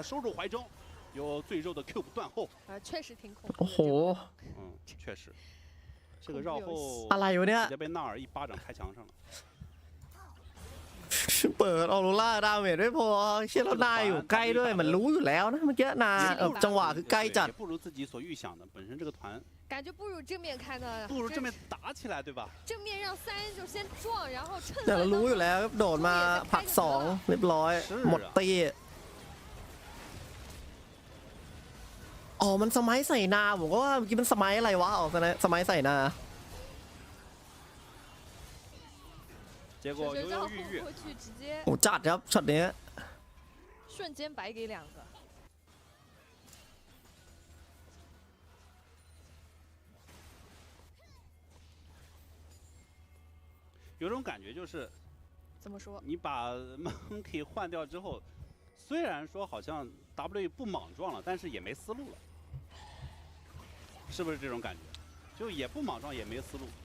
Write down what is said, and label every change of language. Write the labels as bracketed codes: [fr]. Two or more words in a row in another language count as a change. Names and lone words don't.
[th] โอ้โหอะไรวะเนี่ยเปิดออโรล่าดาเมจไม่พอเชี่ยแล้วนายอยู่ใกล้ด้วยมันรู้อยู่แล้วนะเมื่อกี้นาจังหวะคือใกล้จัด [zh] 感觉不如正面看的，不如正面打起来，对吧？正面让3人就先撞，然后趁 [th] แต่เรารู้อยู่แล้วโดดมาผลัก2เรียบร้อยหมดตีอ๋อมันสมัยใส่นาผมก็ว่าเมื่อกี้มันสมัยอะไรวะอ๋อสมัยใส่นา [zh] 结果犹犹豫豫 [th] โอ้จัดครับช็อตนี้ [zh] 瞬间白给2个有种感觉就是怎么说你把 Monkey 换掉之后虽然说好像 W 不莽撞了但是也没思路了是不是这种感觉就也不莽撞也没思路